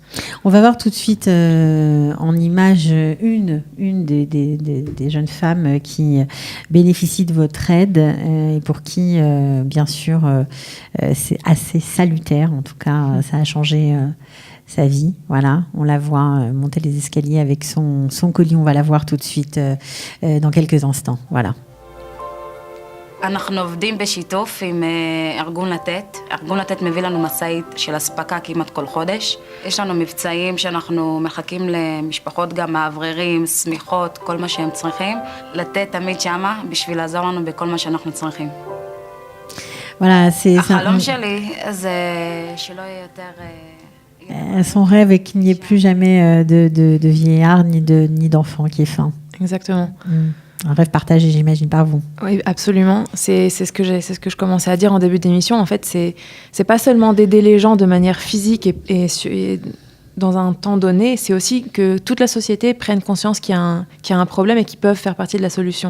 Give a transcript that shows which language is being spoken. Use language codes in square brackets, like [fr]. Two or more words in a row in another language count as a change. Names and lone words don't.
[fr] On va voir tout de suite en image une des jeunes femmes qui bénéficient de votre aide et pour qui, bien sûr, c'est assez salutaire. En tout cas, ça a changé sa vie. Voilà, on la voit monter les escaliers avec son colis. On va la voir tout de suite dans quelques instants. Voilà. [he] אנחנו עובדים בשיתוף עם ארגון לתת. ארגון לתת מביא לנו מסעית של אספקה כמעט כל חודש. יש לנו מבצעים שאנחנו מחכים למשפחות, גם מאווררים, סמיכות, כל מה שהם צריכים. לתת תמיד שמה בשביל לעזור לנו בכל מה שאנחנו צריכים. [fr] Voilà, c'est [he] החלום שלי זה שלא יהיה יותר... [fr] Son rêve est qu'il n'y ait plus jamais de vieillard ni d'enfant qui ait faim. Exactement. Un rêve partagé, j'imagine, par vous. Oui, absolument. C'est ce que je commençais à dire en début d'émission. En fait, c'est pas seulement d'aider les gens de manière physique et dans un temps donné, c'est aussi que toute la société prenne conscience qu'il y a un problème et qu'ils peuvent faire partie de la solution.